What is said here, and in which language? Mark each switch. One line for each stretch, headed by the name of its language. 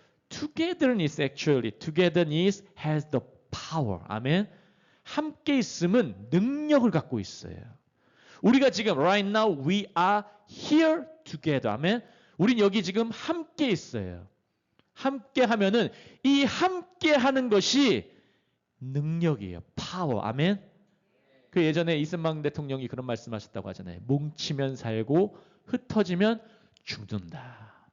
English: Togetherness actually, togetherness has the power.
Korean: 아멘. 함께 있음은 능력을 갖고 있어요. 우리가 지금
English: right now we are here together.
Korean: 아멘. 우린 여기 지금 함께 있어요. 함께 하면은 이 함께 하는 것이 능력이에요. 파워. 아멘. 그 예전에 이승만 대통령이 그런 말씀하셨다고 하잖아요. 뭉치면 살고 흩어지면 죽는다.